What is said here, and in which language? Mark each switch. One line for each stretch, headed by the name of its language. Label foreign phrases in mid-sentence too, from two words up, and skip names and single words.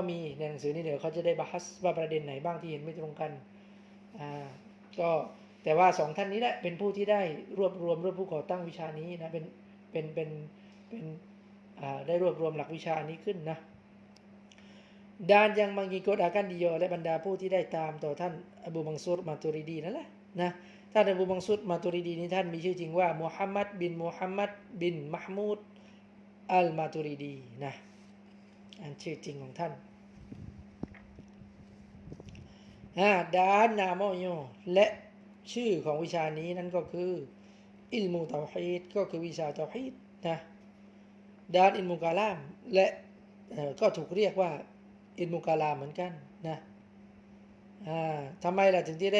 Thai: มีในหนังสือนี้เดี๋ยวเขาจะได้บะฮัสว่าประเด็นไหนบ้างที่เห็นไม่ตรงกันก็แต่ว่าสองท่านนี้แหละเป็นผู้ที่ ได้รวบรวมผู้ก่อตั้งวิชานี้นะเป็นได้รวบรวมหลักวิชานี้ขึ้นนะ
Malay: dan yang mengikut akan dia
Thai: และบรรดาผู้ที่ได้ตามต่อท่านอบูมังซูรมาตูริดีนั่นแหละนะท่านอบูมังซูรมาตูริดีนี้ท่านมีชื่อจริงว่ามุฮัมมัดบินมะห์มูดอัลมาตูริดีนะอันชื่อจริงของท่าน
Malay: dan namanya
Thai: และชื่อของวิชานี้นั่นก็คืออิลมูเตาฮีดก็คือวิชาเตาฮีดนะดานอิลมุกาลามและก็ถูกเรียกว่าอิลมุกาลามเหมือนกันนะทำไมล่ะถึงที่ได้